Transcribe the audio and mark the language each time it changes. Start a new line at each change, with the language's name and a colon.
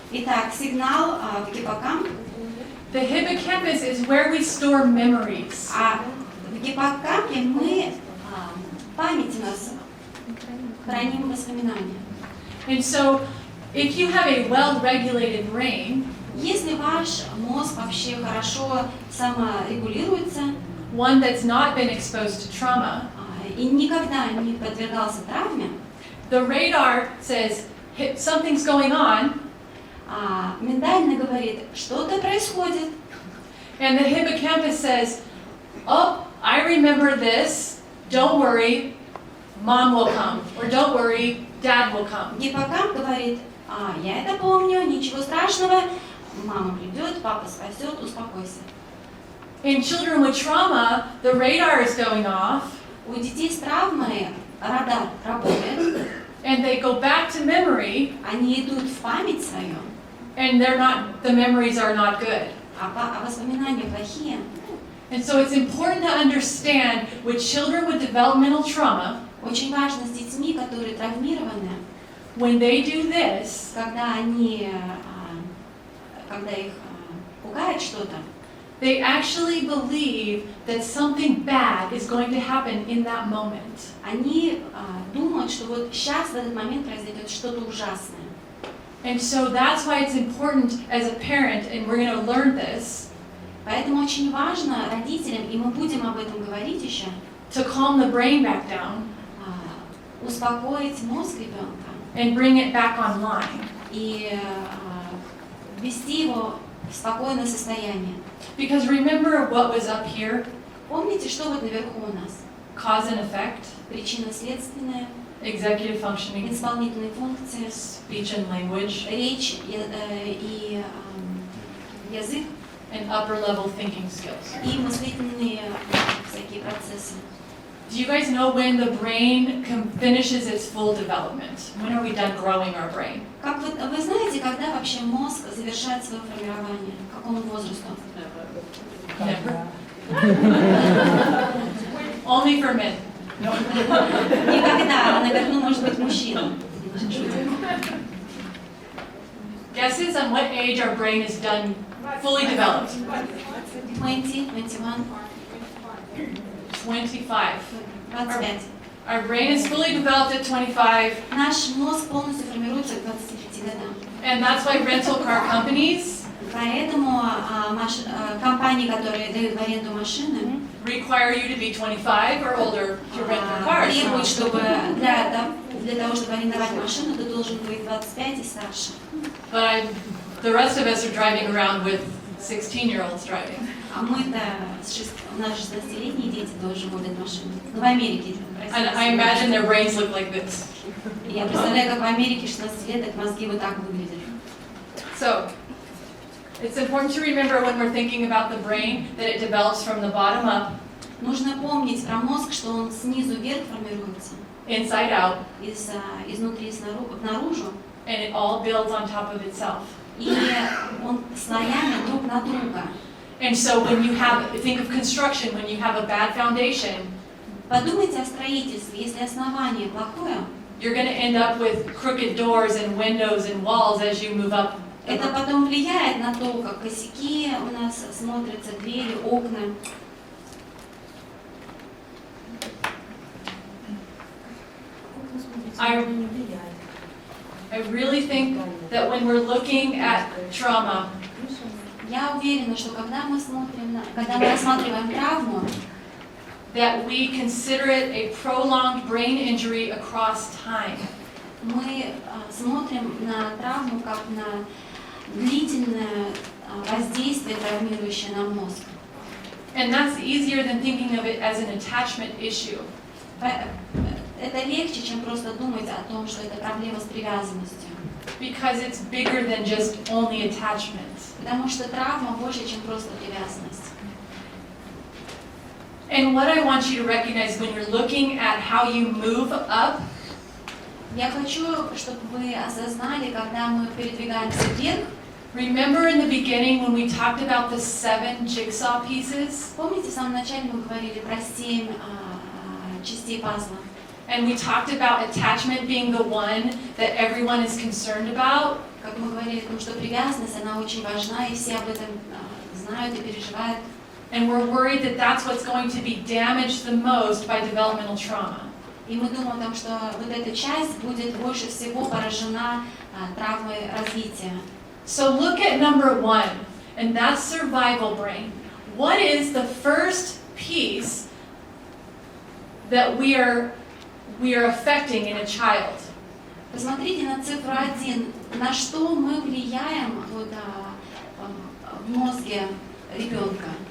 Russian: Итак, сигнал в гиппокамп.
English: The hippocampus is where we store memories.
Russian: А в гиппокампе мы память у нас храним воспоминания.
English: And so, if you have a well-regulated brain,
Russian: если ваш мозг вообще хорошо саморегулируется,
English: one that's not been exposed to trauma,
Russian: и никогда не подвергался травме,
English: the radar says something's going on,
Russian: ментально говорит, что-то происходит.
English: And the hippocampus says, oh, I remember this, don't worry, mom will come, or don't worry, dad will come.
Russian: Гиппокамп говорит, я это помню, ничего страшного, мама придет, папа спасет, успокойся.
English: In children with trauma, the radar is going off.
Russian: У детей с травмой радар работает.
English: And they go back to memory.
Russian: Они идут в память свою.
English: And the memories are not good.
Russian: А воспоминания плохие.
English: And so it's important to understand with children with developmental trauma,
Russian: очень важно с детьми, которые травмированы,
English: when they do this,
Russian: когда их пугает что-то,
English: they actually believe that something bad is going to happen in that moment.
Russian: Они думают, что вот сейчас в этот момент произойдет что-то ужасное.
English: And so that's why it's important as a parent, and we're going to learn this.
Russian: Поэтому очень важно родителям, и мы будем об этом говорить еще,
English: to calm the brain back down,
Russian: успокоить мозг ребенка,
English: and bring it back online,
Russian: и ввести его в спокойное состояние.
English: Because remember what was up here?
Russian: Помните, что вот наверху у нас?
English: Cause and effect,
Russian: причинно-следственное,
English: executive functioning,
Russian: исполнительные функции,
English: speech and language,
Russian: речь и язык,
English: and upper level thinking skills.
Russian: И мыслительные всякие процессы.
English: Do you guys know when the brain finishes its full development? When are we done growing our brain?
Russian: Как вы знаете, когда вообще мозг завершает свое формирование? К какому возрасту?
English: Never. Only for men.
Russian: Никогда. Наверху может быть мужчина.
English: Guesses on what age our brain is done fully developed? 20, 21. 25. 25. Our brain is fully developed at 25.
Russian: Наш мозг полностью формируется к 25 годам.
English: And that's why rental car companies,
Russian: поэтому компании, которые дают в аренду машины,
English: require you to be 25 or older to rent their cars.
Russian: Требуют, чтобы для того, чтобы арендовать машину, ты должен быть 25 и старше.
English: But the rest of us are driving around with 16-year-olds driving.
Russian: А мы-то, у нас 16-летние дети тоже водят машину. Ну, в Америке.
English: And I imagine their brains look like this.
Russian: Я представляю, как в Америке 16-леток мозги вот так выглядят.
English: So, it's important to remember when we're thinking about the brain that it develops from the bottom up.
Russian: Нужно помнить про мозг, что он снизу вверх формируется.
English: Inside out.
Russian: Изнутри наружу.
English: And it all builds on top of itself.
Russian: И он слоями друг на друга.
English: And so when you think of construction, when you have a bad foundation,
Russian: подумайте о строительстве. Если основание плохое,
English: you're going to end up with crooked doors and windows and walls as you move up.
Russian: Это потом влияет на то, как косяки у нас смотрятся, двери, окна.
English: I really think that when we're looking at trauma,
Russian: я уверена, что когда мы рассматриваем травму,
English: that we consider it a prolonged brain injury across time.
Russian: Мы смотрим на травму как на длительное воздействие, травмирующее на мозг.
English: And that's easier than thinking of it as an attachment issue.
Russian: Это легче, чем просто думать о том, что это проблема с привязанностью.
English: Because it's bigger than just only attachment.
Russian: Потому что травма больше, чем просто привязанность.
English: And what I want you to recognize when you're looking at how you move up,
Russian: я хочу, чтобы вы осознали, когда мы передвигаемся вверх.
English: Remember in the beginning when we talked about the 7 jigsaw pieces?
Russian: Помните, в самом начале мы говорили про 7 частей пазла.
English: And we talked about attachment being the one that everyone is concerned about.
Russian: Как мы говорили о том, что привязанность, она очень важна, и все об этом знают и переживают.
English: And we're worried that that's what's going to be damaged the most by developmental trauma.
Russian: И мы думаем о том, что вот эта часть будет больше всего поражена травмой развития.
English: So look at number 1, and that's survival brain. What is the first piece that we are affecting in a child?
Russian: Посмотрите на цифру 1. На что мы влияем в мозге ребенка?